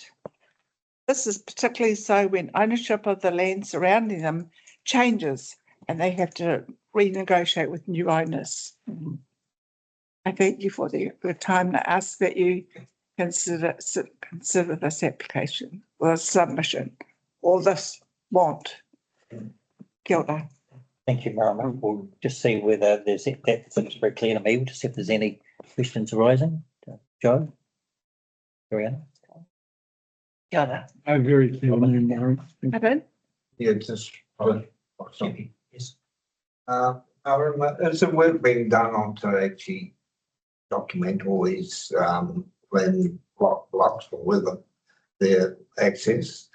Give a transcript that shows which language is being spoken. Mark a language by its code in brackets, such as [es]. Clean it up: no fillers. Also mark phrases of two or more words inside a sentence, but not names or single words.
[en] This is particularly so when ownership of the land surrounding them changes and they have to renegotiate with new owners. I thank you for the time to ask that you consider this application or submission or this want. [mi] Kia ora. [en] Thank you, Marama. We'll just see whether there's, that seems very clear to me. We'll just see if there's any questions arising. Joe? Brianna? [mi] Kia ora. [en] I'm very clear on you, Mary. Pardon? Yeah, just. Yes. Is the work being done on to actually document all these land blocks or whether their access?